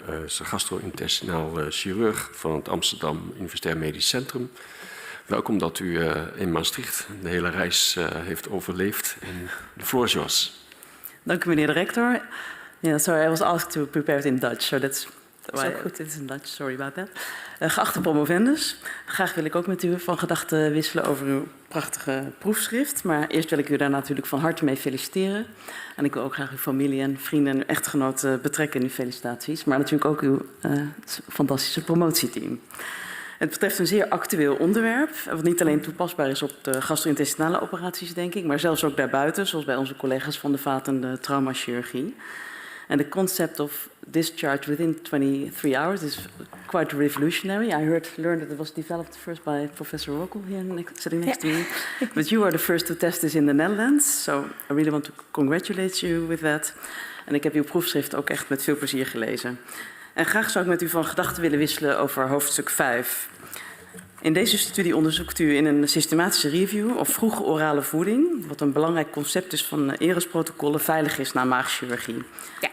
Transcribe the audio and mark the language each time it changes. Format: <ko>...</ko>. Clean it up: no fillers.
<nl>Ze is gastro-intestinaal chirurg van het Amsterdam Universitair Medisch Centrum. Welkom dat u in Maastricht de hele reis heeft overleefd. En de</nl> <en>floor is yours.</en> <nl>Dank u, meneer de rector.</nl> <en>Yeah, sorry, I was asked to prepare it in Dutch, so that's why</en> <nl>goed.</nl> <en>It is in Dutch. Sorry about that.</en> <nl>Geachte promovendus, graag wil ik ook met u van gedachten wisselen over uw prachtige proefschrift. Maar eerst wil ik u daar natuurlijk van harte mee feliciteren. En ik wil ook graag uw familie en vrienden en uw echtgenoten betrekken in uw felicitaties. Maar natuurlijk ook uw fantastische promotieteam. Het betreft een zeer actueel onderwerp, wat niet alleen toepasbaar is op de gastro-intestinale operaties, denk ik, maar zelfs ook daarbuiten, zoals bij onze collega's van de vaat- en de traumachirurgie.</nl> <en>And the concept of discharge within 23 hours is quite revolutionary. I learned that it was developed first by Professor Rockel here sitting next to me. But you are the first to test this in the Netherlands. So I really want to congratulate you with that.</en> <nl>En ik heb uw proefschrift ook echt met veel plezier gelezen. En graag zou ik met u van gedachten willen wisselen over hoofdstuk 5. In deze studie onderzoekt u in een systematische review of vroege orale voeding, wat een belangrijk concept is van ERES-protocollen, veilig is na maagchirurgie. Ja.</nl>